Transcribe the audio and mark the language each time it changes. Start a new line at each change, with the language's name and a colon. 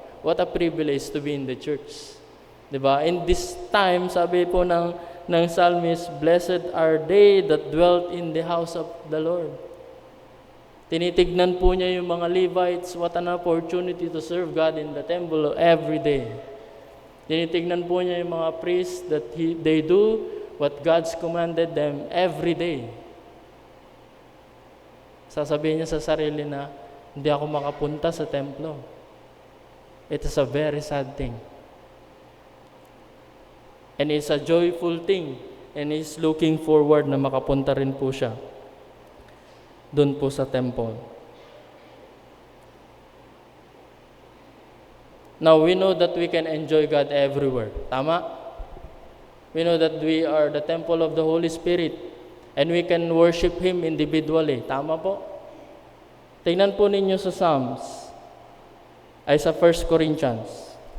English: What a privilege to be in the church.
Filipino: 'Di ba?
English: In this time,
Filipino: sabi po ng psalmist,
English: "Blessed are they that dwelt in the house of the Lord."
Filipino: Tinitignan po niya yung mga Levites,
English: what an opportunity to serve God in the temple every day.
Filipino: Tinitignan po niya yung mga priests
English: that they do what God's commanded them every day.
Filipino: Sasabihin niya sa sarili na, hindi ako makapunta sa templo.
English: It is a very sad thing. And it's a joyful thing. And he's looking forward
Filipino: na makapunta rin po siya doon po sa temple.
English: Now, we know that we can enjoy God everywhere.
Filipino: Tama?
English: We know that we are the temple of the Holy Spirit and we can worship Him individually.
Filipino: Tama po? Tingnan po ninyo sa Psalms, ay sa 1 Corinthians.